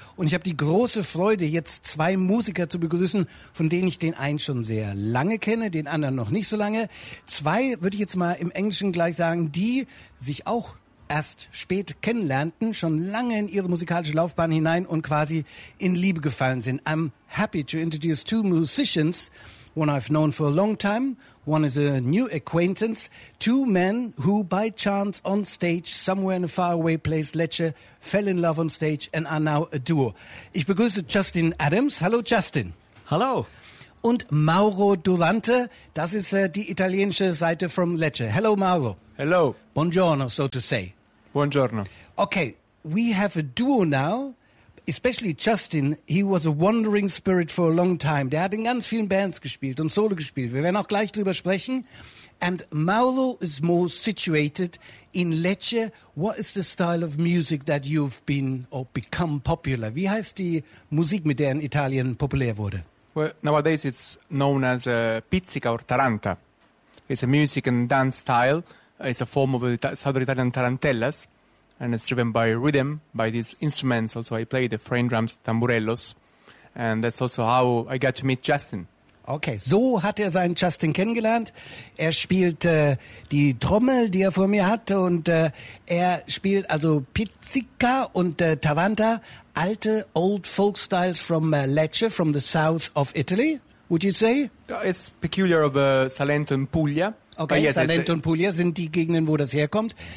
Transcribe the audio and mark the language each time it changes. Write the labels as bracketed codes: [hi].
[de] Und ich habe die große Freude, jetzt 2 Musiker zu begrüßen, von denen ich den einen schon sehr lange kenne, den anderen noch nicht so lange. 2, würde ich jetzt mal im Englischen gleich sagen, die sich auch erst spät kennenlernten, schon lange in ihre musikalische Laufbahn hinein und quasi in Liebe gefallen sind. [en] I'm happy to introduce 2 musicians, one I've known for a long time, one is a new acquaintance, 2 men who by chance on stage somewhere in a faraway place, Lecce, fell in love on stage and are now a duo. [de] Ich begrüße Justin Adams. Hallo Justin. Hallo. Und Mauro Duante, das ist die italienische Seite from Lecce. [en] Hello Mauro. Hello. Buongiorno, so to say. [it] Buongiorno. [en] Okay, we have a duo now. Especially Justin, he was a wandering spirit for a long time. [de] Der hat in ganz vielen Bands gespielt und Solo gespielt. Wir werden auch gleich drüber sprechen. [en] And Mauro is more situated in Lecce. What is the style of music that you've been or become popular? [de] Wie heißt die Musik, mit der in Italien populär wurde? [en] Well, nowadays it's known as pizzica or taranta. It's a music and dance style. It's a form of Southern Italian tarantellas. And it's driven by rhythm, by these instruments. Also, I play the frame drums, tamburellos. And that's also how I got to meet Justin. [de] Okay, so hat er seinen Justin kennengelernt. Er spielt die Trommel, die er vor mir hat. Und er spielt also Pizzica und Taranta, alte [en] old folk styles from Lecce, from the south of Italy, would you say? It's peculiar of Salento and Puglia. Okay, yes, [de] Salento and Puglia sind die Gegenden, wo das herkommt.